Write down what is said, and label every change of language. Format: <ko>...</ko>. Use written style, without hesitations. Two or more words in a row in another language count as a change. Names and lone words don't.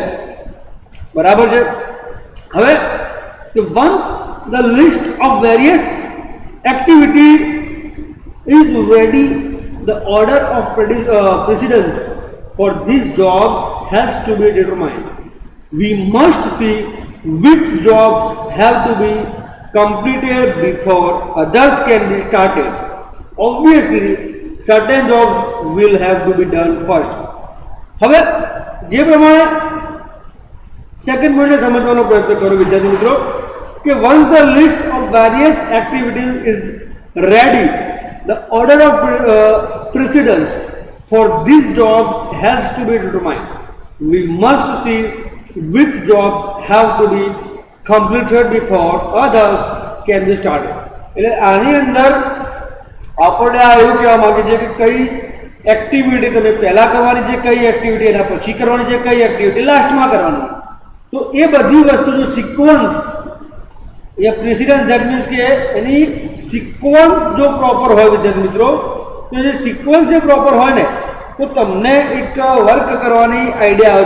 <gu>બરાબર છે? હવે કે</gu> <en>once the list of various activity is ready, the order of precedence for these jobs has to be determined. We must see which jobs have to be completed before others can be started. Obviously, certain jobs will have to be done first.</en> <gu>હવે જે પ્રમાણે સેકન્ડ પોઈન્ટને સમજવાનો પ્રયત્ન કરો વિદ્યાર્થી મિત્રો કે</gu> <en>once the list of various activities is ready, the order of precedence for these jobs has to be determined. We must see which jobs have to be completed before others can be started.</en> <gu>એટલે આની અંદર આપણે આ એવું કહેવા માંગે છે કે કઈ એક્ટિવિટી તમે પહેલાં કરવાની છે, કઈ એક્ટિવિટી એના પછી કરવાની છે, કઈ એક્ટિવિટી લાસ્ટમાં કરવાની. તો એ બધી વસ્તુ જો સિક્વન્સ એ પ્રેસિડન્સ</gu> <en>that means</en> <gu>કે એની સિક્વન્સ જો પ્રોપર હોય વિદ્યાર્થી મિત્રો, તો જે સિક્વન્સ જે પ્રોપર હોય ને તો તમને એક વર્ક કરવાની આઈડિયા આવે છે.</gu>